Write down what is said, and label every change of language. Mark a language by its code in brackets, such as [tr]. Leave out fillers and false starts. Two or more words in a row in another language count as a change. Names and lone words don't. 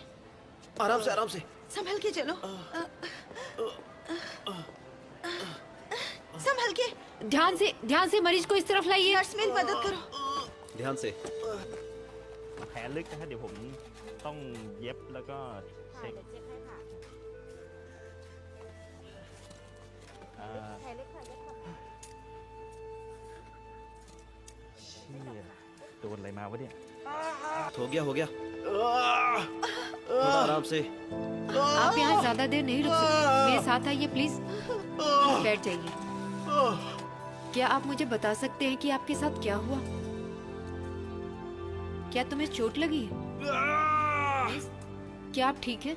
[hi] आराम से, आराम से। संभल के चलो। संभल के। ध्यान से मरीज को इस तरफ लाइए। नर्स मेरी मदद करो। ध्यान से। [th] แผลลึกนะฮะเดี๋ยวผมต้องเย็บแล้วก็เช็คเชี่ยโดนอะไรมาวะเนี่ย [hi] हो गया थोड़ा आराम से। आप यहाँ ज्यादा देर नहीं रुक सकते, मेरे साथ आइए प्लीज। बैठ जाइए। क्या आप मुझे बता सकते हैं कि आपके साथ क्या हुआ? क्या तुम्हें चोट लगी है? क्या आप ठीक हैं?